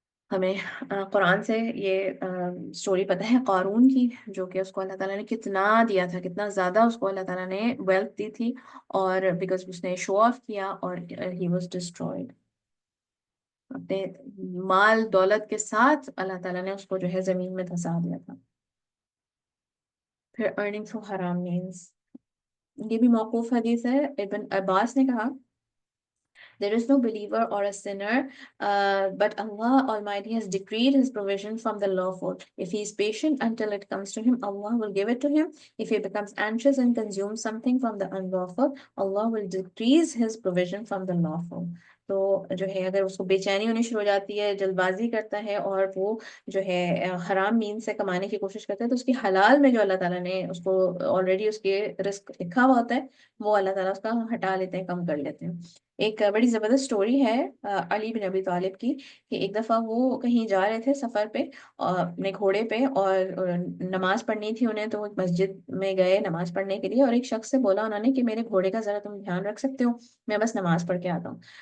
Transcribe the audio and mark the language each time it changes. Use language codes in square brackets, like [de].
[ur] ہمیں قرآن سے یہ سٹوری پتہ ہے قارون کی، جو کہ اس کو اللہ تعالیٰ نے کتنا دیا تھا، کتنا زیادہ اس کو اللہ تعالیٰ نے ویلتھ دی تھی، اور بیکاز اس نے شو آف کیا اور [en] He was destroyed. [ur] اپنے مال دولت کے ساتھ اللہ تعالیٰ نے اس کو جو ہے زمین میں دھسا دیا تھا. پھر [en] earning from haram means, [ur] یہ بھی موقوف حدیث ہے. ابن عباس نے کہا [en] there is no believer or a sinner, but Allah Almighty has decreed His provision from the lawful. If he is patient until it comes to him, Allah will give it to him. If he becomes anxious and consumes something from the unlawful, Allah will decrease His provision from the lawful. [ur] تو جو ہے اگر اس کو بے چینی ہونی شروع ہو جاتی ہے، جلد بازی کرتا ہے، اور وہ جو ہے حرام مین سے کمانے کی کوشش کرتا ہے، تو اس کی حلال میں جو اللہ تعالیٰ نے اس کو آلریڈی اس کے رزق لکھا ہوا ہوتا ہے، وہ اللہ تعالیٰ اس کا ہٹا لیتے ہیں، کم کر لیتے ہیں. ایک بڑی زبردست سٹوری ہے علی بن ابی طالب کی، کہ ایک دفعہ وہ کہیں جا رہے تھے سفر پہ اپنے گھوڑے پہ، اور نماز پڑھنی تھی انہیں، تو وہ مسجد میں گئے نماز پڑھنے کے لیے، اور ایک شخص سے بولا انہوں نے کہ میرے گھوڑے کا ذرا تم دھیان رکھ سکتے ہو، میں بس نماز پڑھ کے آتا ہوں.